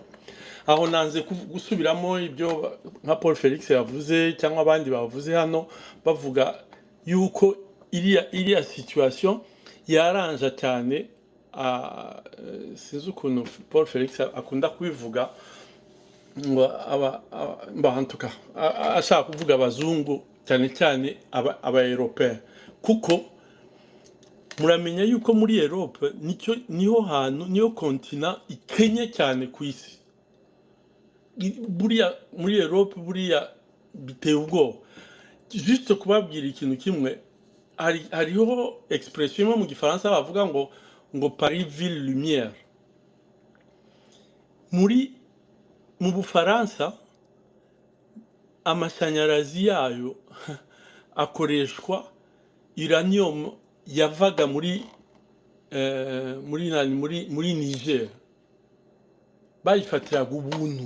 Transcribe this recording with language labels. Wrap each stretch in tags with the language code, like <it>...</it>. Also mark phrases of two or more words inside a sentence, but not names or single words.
<rw>Aho nanze gusubiramo ibyo nka Paul Felix yavuze cyangwa abandi bavuze hano, bavuga yuko iriya situation yaranja cyane. Sinzi ukuntu Paul Felix akunda kubivuga, ngo bahantuka ashaka kuvuga abazungu cyane cyane aba-Européen, kuko muramenya yuko muri Europe niho hantu, niyo kontina ikenye cyane ku isi. Buriya muri Europe buriya biteye ubwoba. Juste kubabwira ikintu kimwe, hariho expression mu gifaransa bavuga ngo</rw> <fr>Paris ville lumière.</fr> <rw>Mu Bufaransa amashanyarazi yayo akoreshwa uranium yavaga muri Niger, bayifatiraga ubuntu.</rw>